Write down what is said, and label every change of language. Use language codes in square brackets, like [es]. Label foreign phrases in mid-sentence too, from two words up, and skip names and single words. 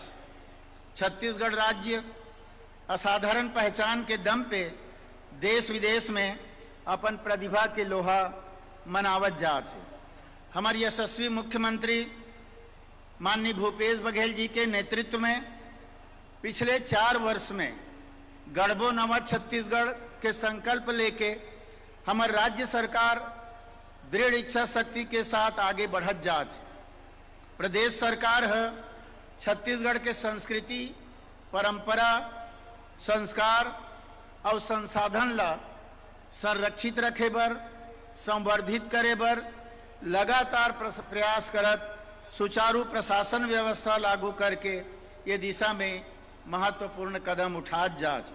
[hne] छत्तीसगढ़ राज्य असाधारण पहचान के दम पे देश विदेश में अपन प्रतिभा के लोहा मनावत जात है। हमारे यशस्वी मुख्यमंत्री माननीय भूपेश बघेल जी के नेतृत्व में पिछले 4 वर्ष में गढ़बो नवा छत्तीसगढ़ के संकल्प लेके हमारे राज्य सरकार दृढ़ इच्छा शक्ति के साथ आगे बढ़त जात है। प्रदेश सरकार है छत्तीसगढ़ के संस्कृति, परंपरा, संस्कार और संसाधन ला संरक्षित रखे बर, संवर्धित करे बर लगातार प्रयास करत सुचारू प्रशासन व्यवस्था लागू करके ये दिशा में महत्वपूर्ण कदम उठात जात।